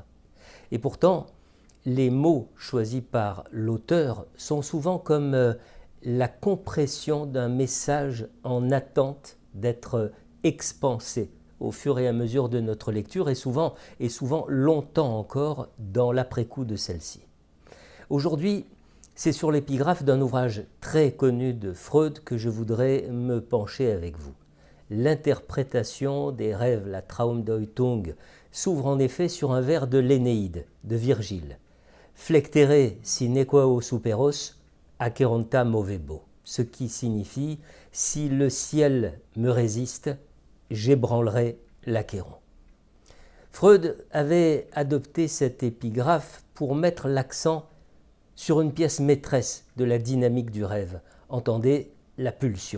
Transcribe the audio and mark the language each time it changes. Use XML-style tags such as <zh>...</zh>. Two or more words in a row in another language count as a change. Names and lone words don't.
<fr>Et pourtant, les mots choisis par l'auteur sont souvent comme la compression d'un message en attente d'être expansé au fur et à mesure de notre lecture et souvent longtemps encore dans l'après-coup de celle-ci. Aujourd'hui, c'est sur l'épigraphe d'un ouvrage très connu de Freud que je voudrais me pencher avec vous. L'interprétation des rêves, la Traumdeutung, s'ouvre en effet sur un vers de l'Énéide, de Virgile.</fr> <la>Flectere sine quo superos, acheronta movebo,</la> <fr>ce qui signifie « si le ciel me résiste, j'ébranlerai l'Achéron ». Freud avait adopté cette épigraphe pour mettre l'accent sur une pièce maîtresse de la dynamique du rêve, entendez la pulsion.</fr>